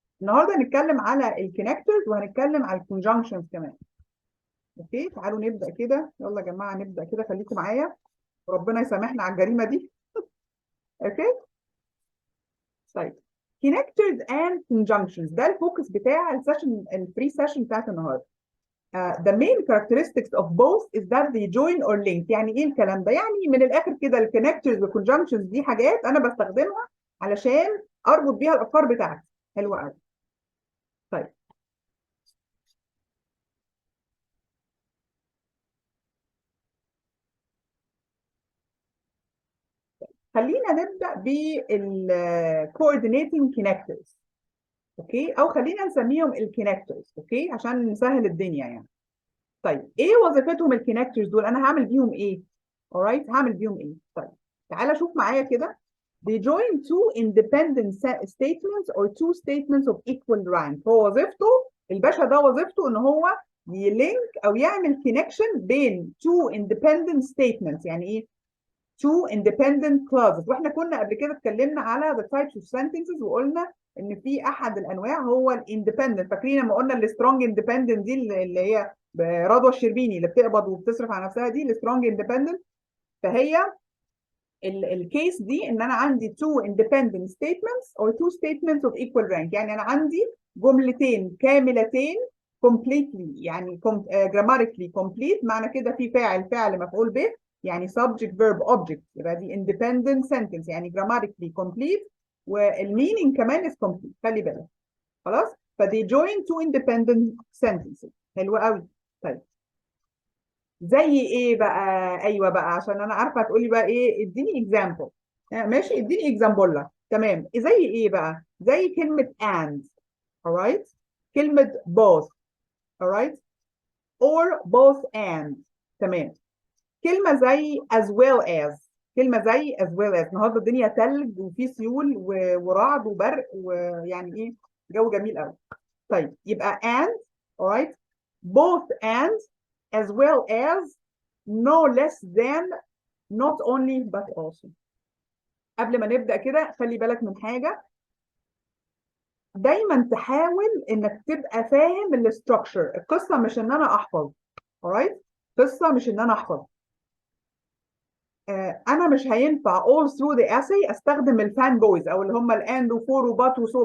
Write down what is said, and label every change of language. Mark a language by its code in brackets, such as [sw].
[ar] النهارده هنتكلم على الكونكتورز وهنتكلم على الكونجنكشنز كمان. اوكي، تعالوا نبدا كده، يلا يا جماعه نبدا كده، خليكم معايا وربنا يسامحنا على الجريمه دي. اوكي، طيب. [en] connectors and conjunctions [ar] ده الفوكس بتاع السيشن، الفري سيشن بتاعت النهارده. [en] The main characteristics of both is that they join or link. [ar] يعني ايه الكلام ده؟ يعني من الاخر كده الكونكتورز والكونجنكشنز دي حاجات انا بستخدمها علشان اربط بيها الافكار بتاعتي. حلوه قوي. طيب، خلينا نبدا بال [en] coordinating connectors. [ar] اوكي، او خلينا نسميهم الكونكتورز، اوكي، عشان نسهل الدنيا يعني. طيب، ايه وظيفتهم الكونكتورز دول؟ انا هعمل بيهم ايه؟ [en] alright، [ar] هعمل بيهم ايه؟ طيب، تعالى شوف معايا كده. [en] they join two independent statements or two statements of equal rank. [ar] هو وظيفته، الباشا ده وظيفته ان هو يلينك او يعمل connection بين [en] two independent statements. [ar] يعني ايه [en] two independent clauses؟ [ar] واحنا كنا قبل كده اتكلمنا على [en] the types of sentences [ar] وقلنا ان في احد الانواع هو الاندبندنت. فاكرين لما قلنا السترونج اندبندنت دي اللي هي رضوى الشربيني اللي بتقبض وبتصرف على نفسها، دي السترونج اندبندنت. فهي الكيس دي ان انا عندي [en] two independent statements or two statements of equal rank. [ar] يعني انا عندي جملتين كاملتين [en] completely، [ar] يعني [en] grammatically complete، [ar] معنى كده في فاعل مفعول به، يعني [en] subject verb object، [ar] يبقى دي [en] independent sentence [ar] يعني grammatically complete، والmeaning كمان [en] is complete. [ar] خلي بالك. خلاص، فدي [en] join two independent sentences. [ar] حلو قوي. طيب، زي ايه بقى؟ ايوه بقى، عشان انا عارفه هتقولي بقى ايه، اديني اكزامبل. ماشي، اديني اكزامبل. تمام، زي ايه بقى؟ زي كلمه and. [en] alright، [ar] كلمه [en] both. alright، or both and. [ar] تمام، كلمه زي [en] as well as. [ar] كلمه زي [en] as well as. [ar] النهارده الدنيا تلج وفي سيول ورعد وبرق ويعني ايه، جو جميل قوي. طيب، يبقى and. [en] alright، both and as well as no less than not only but also. [ar] قبل ما نبدأ كده خلي بالك من حاجة، دايما تحاول انك تبقى فاهم الاستراكشر. القصة مش ان انا احفظ. [en] alright، [ar] قصة مش ان انا احفظ. انا مش هينفع [en] all through the essay [ar] استخدم الفان بويز او اللي هم الاند وفور وبات وسو.